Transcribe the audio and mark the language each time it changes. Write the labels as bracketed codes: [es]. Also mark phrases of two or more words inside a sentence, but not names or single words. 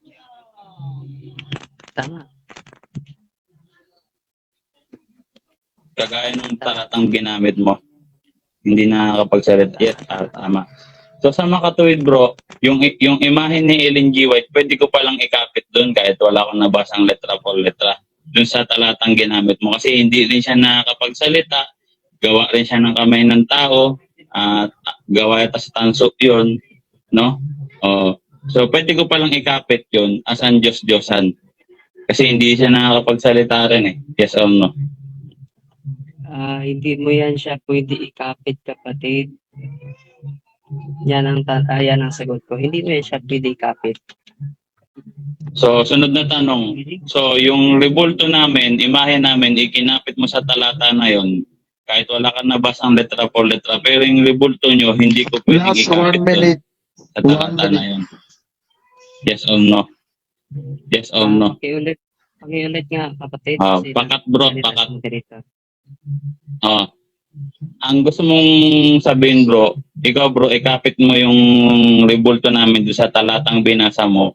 [tl] Tama. Kagaya ng talatang ginamit mo, hindi nakakapagsalita. Yes, tama. So sa makatuwid bro, yung imahe ni Ellen G. White, pwede ko palang ikapit doon kahit wala akong nabasang letra por letra doon sa talatang ginamit mo kasi hindi rin siya nakakapagsalita, gawa rin siya ng kamay ng tao, at gawa ito sa tanso yun, no? So pwede ko palang ikapit yun as ang Diyos-Diyosan kasi hindi siya nakakapagsalita rin eh. [en] Yes or no? [tl] Hindi mo yan siya pwede ikapit, kapatid. Yan ang sagot ko. Hindi mo yan siya pwede ikapit. So, sunod na tanong. So, yung rebulto namin, imahe namin, ikinapit mo sa talata na yon kahit wala ka nabasang letra por letra, pero yung rebulto nyo, hindi ko pwedeng [en] Last 1 [tl] ikapit [en] minute. [tl] sa talata na yon. [en] Yes or no? Yes or no? [tl] Pakiulit nga, kapatid. Pakat bro, pakat. Ang gusto mong sabihin bro, ikaw bro, ikapit mo yung rebulto namin doon sa talatang binasa mo.